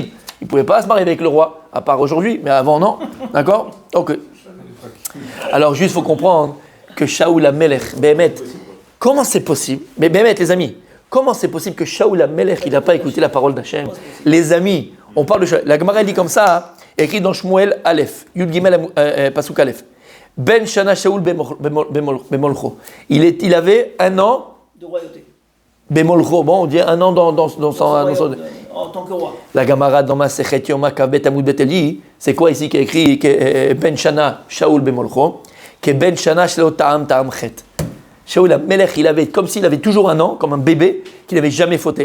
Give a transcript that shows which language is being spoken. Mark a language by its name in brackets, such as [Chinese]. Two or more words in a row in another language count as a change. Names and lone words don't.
[French] Il ne pouvait pas se marier avec le roi, à part aujourd'hui, mais avant non. D'accord? Ok. Alors juste, il faut comprendre que Shaoul HaMelech, Béhémet, comment c'est possible? Mais Béhémet, les amis, comment c'est possible que Shaoul HaMelech, il n'a pas écouté la parole d'Hachem? Les amis, on parle de Shaoul. La Gemara dit comme ça, écrit dans Shmuel Aleph, Yud Gimel Pasuk Aleph. [Hebrew] בן שנה שאול במלכו. [French] Il avait 1 an de royauté. Bemolcho, bon, on dit 1 an dans son en tant que roi. La Gemara dans Masechet Yoma Kavet Amud Bet dit, c'est quoi ici qui est écrit [Hebrew] בן שנה שאול במלכו, [French] que [Hebrew] בן שנה שלא טעם חטא. [French] Shaoul HaMelech, il avait comme s'il avait toujours 1 an, comme un bébé, qu'il n'avait jamais fauté.